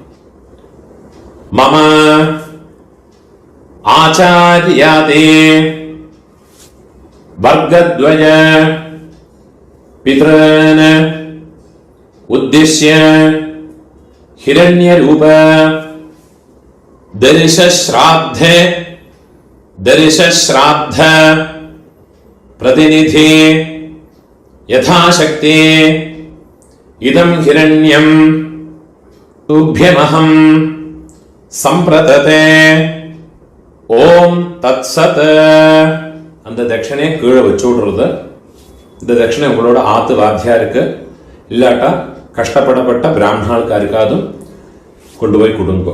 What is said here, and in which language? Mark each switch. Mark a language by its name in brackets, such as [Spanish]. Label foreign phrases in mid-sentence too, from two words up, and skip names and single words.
[Sanskrit] मम आचार्यादि वर्गद्वय पितॄन् उद्दिश्य हिरण्यरूप दर्शश्राद्ध प्रतिनिधि यथाशक्ति इदं हिरण्यं तुभ्यमहं सम्प्रददे ॐ तत् सत्. [Tamil] அந்த தட்சணையை கீழே வச்சு விடுறது. இந்த தட்சணை உங்களோட ஆத்து வாத்தியாருக்கு இல்லாட்டா கஷ்டப்படப்பட்ட பிராமணாளுக்காருக்காதும் கொண்டு போய் கொடுங்கோ.